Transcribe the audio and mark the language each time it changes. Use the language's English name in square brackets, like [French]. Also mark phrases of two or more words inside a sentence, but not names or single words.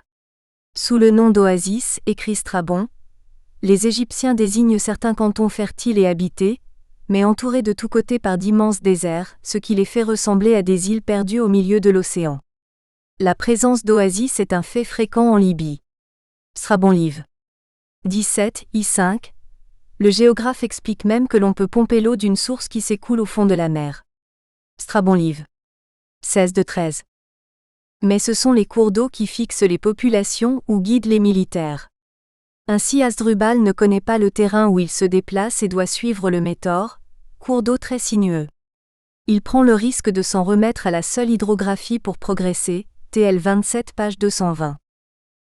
[French] Sous le nom d'oasis, écrit Strabon, les Égyptiens désignent certains cantons fertiles et habités, mais entourés de tous côtés par d'immenses déserts, ce qui les fait ressembler à des îles perdues au milieu de l'océan. La présence d'oasis est un fait fréquent en Libye. Strabon Liv. 17, I5. Le géographe explique même que l'on peut pomper l'eau d'une source qui s'écoule au fond de la mer. Strabon Liv. 16 de 13. Mais ce sont les cours d'eau qui fixent les populations ou guident les militaires. Ainsi Hasdrubal ne connaît pas le terrain où il se déplace et doit suivre le Métaure, cours d'eau très sinueux. Il prend le risque de s'en remettre à la seule hydrographie pour progresser, TL 27 page 220.